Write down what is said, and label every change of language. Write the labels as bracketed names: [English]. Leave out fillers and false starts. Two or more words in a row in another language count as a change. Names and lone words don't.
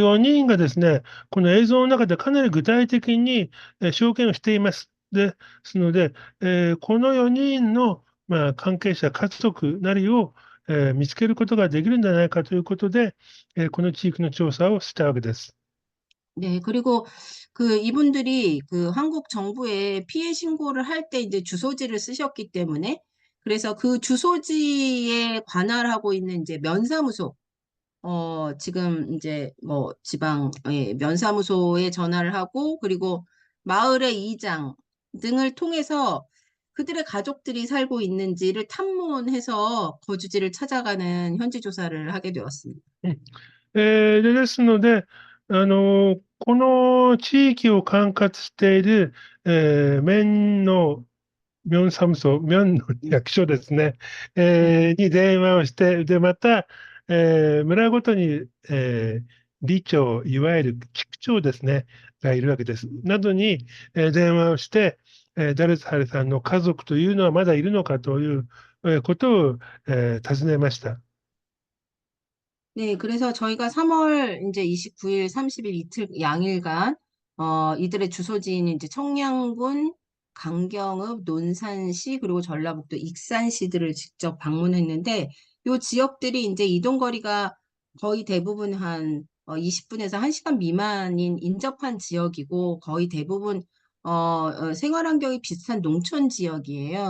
[Japanese] 4人がですね、この映像の中でかなり具体的に、証言をしています。ですので、この4人の、関係者、家族なりを、見つけることができるんじゃないかということで、この地域の調査をしたわけです。 [Korean] 네, 그리고 그 이분들이 그 한국 정부에 피해 신고를 할 때 이제 주소지를 쓰셨기 때문에 그래서 그 주소지에 관할하고 있는 이제 면사무소, 지금 이제 뭐 지방, 면사무소에 전화를 하고 그리고 마을의 이장 등을 통해서 그들의 가족들이 살고 있는지를 탐문해서 거주지를 찾아가는 현지 조사를 하게 되었습니다. [Japanese] うんですので、この地域を管轄している、面のミサムソ、ミョンの [Korean] 네, [Japanese] 役所ですね、 [Korean] 네, [Japanese] に電話をして、で、また、村ごとに、里長、いわゆる地区長ですね、がいるわけです。などに、電話をして、ダルスハルさんの家族というのはまだいるのかという、ことを、尋ねました。 [Korean] 네, 그래서 저희가 3월 이제 29일, 30일 이틀 양일간 이들의 주소지인 이제 청량군, 강경읍, 논산시 그리고 전라북도 익산시들을 직접 방문했는데 요 지역들이 이제 이동 거리가 거의 대부분 한 20분에서 1시간 미만인 인접한 지역이고 거의 대부분 생활 환경이 비슷한 농촌 지역이에요.